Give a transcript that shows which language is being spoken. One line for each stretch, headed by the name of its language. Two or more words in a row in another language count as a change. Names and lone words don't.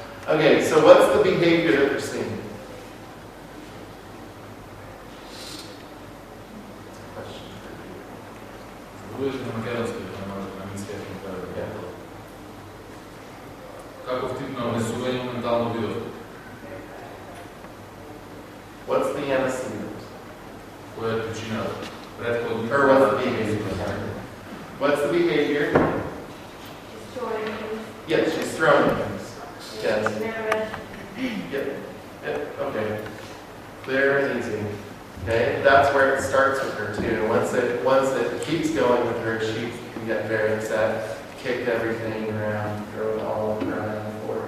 English: Okay, so what's the behavior that we're seeing?
Macedonian: Каков тип на унесување ментално видов?
English: What's the antecedent?
Macedonian: Која е причината? Претходно.
English: Or what's the behavior? What's the behavior? Yes, she's throwing things. Yes. Yep. Yep. Okay. Clear and easy. Okay. That's where it starts with her too. Once it keeps going with her, she can get very upset, kick everything around, throw it all around the floor.